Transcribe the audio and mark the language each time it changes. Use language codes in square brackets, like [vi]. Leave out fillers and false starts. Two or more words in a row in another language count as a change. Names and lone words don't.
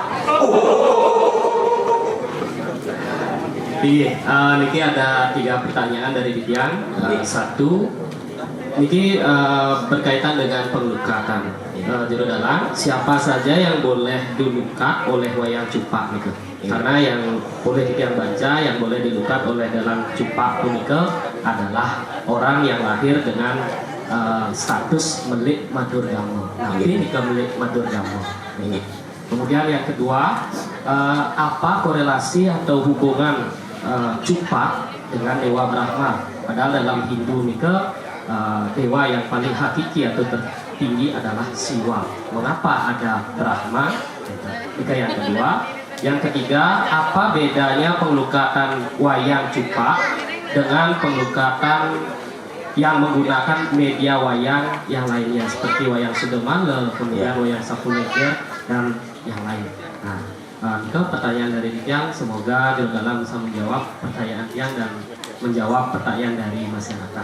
[id] Niki ada 3 pertanyaan dari Didian. Satu, Niki berkaitan dengan penglukatan. Juru dalang, siapa saja yang boleh dilukat oleh wayang Cupak gitu? Karena yang boleh Didian baca, yang boleh dilukat oleh dalang Cupak punika adalah orang yang lahir dengan status melik Madurgama. Nah, ini melik Madurgama. Kemudian yang kedua, apa korelasi atau hubungan Cupak dengan Dewa Brahma? Padahal dalam Hindu nika dewa yang paling hakiki atau tertinggi adalah Siwa. Mengapa ada Brahma? Nika yang kedua. Yang ketiga, apa bedanya penglukatan wayang Cupak dengan penglukatan yang menggunakan media wayang yang lainnya seperti wayang Sudemale, kemudian wayang Sapuleger dan yang lain. Nah, itu pertanyaan dari Tiang. Semoga Juru Dalam bisa menjawab pertanyaan Tiang dan menjawab pertanyaan dari masyarakat.